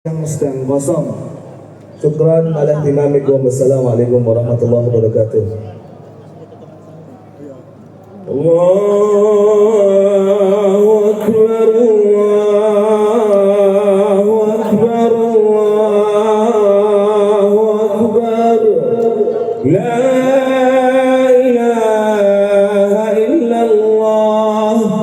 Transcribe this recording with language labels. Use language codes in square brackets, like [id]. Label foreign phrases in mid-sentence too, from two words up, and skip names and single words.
[id] yang sedang kosong. [ar] شكرا على اهتمامكم. والسلام عليكم ورحمة الله وبركاته. الله أكبر، الله أكبر، الله أكبر. لا إله إلا الله.